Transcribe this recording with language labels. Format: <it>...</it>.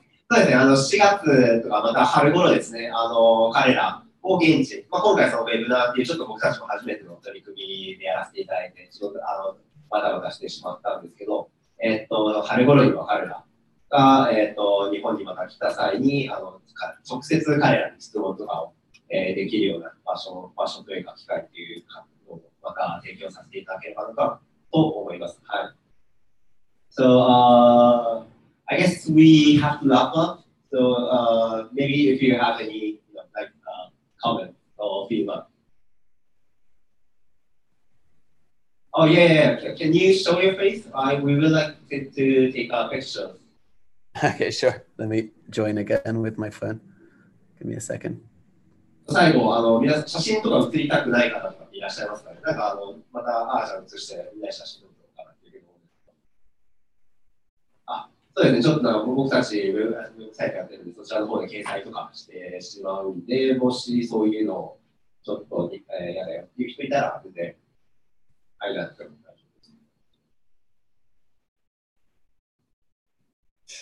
<ja>そうですね、4月とかまた春頃ですね、彼らを現地、まあ、今回そのウェブナーっていうちょっと僕たちも初めての取り組みでやらせていただいて、バタバタしてしまったんですけど、春頃には彼らが、日本にまた来た際に直接彼らに質問とかを、できるような場所というか機会というかをまた提供させていただければなと思います。はい。</ja> <en>So, I guess we have to wrap up. So maybe if you have any comment or feedback. Oh, yeah. Can you show your face? We would like to take a picture. Okay, sure. Let me join again with my phone. Give me a second.</en> <ja>最後、皆さん写真とか写りたくない方とかいらっしゃいますかね。なんかまた、じゃあ写してみんな写真撮るのかなっていうけど。そうですね、ちょっと僕たちウェブサイトやってるんで、そちらの方で掲載とかしてしまうんで、もしそういうのをちょっと、やだよっていう人いたら、全然、ありがとうございます。</ja>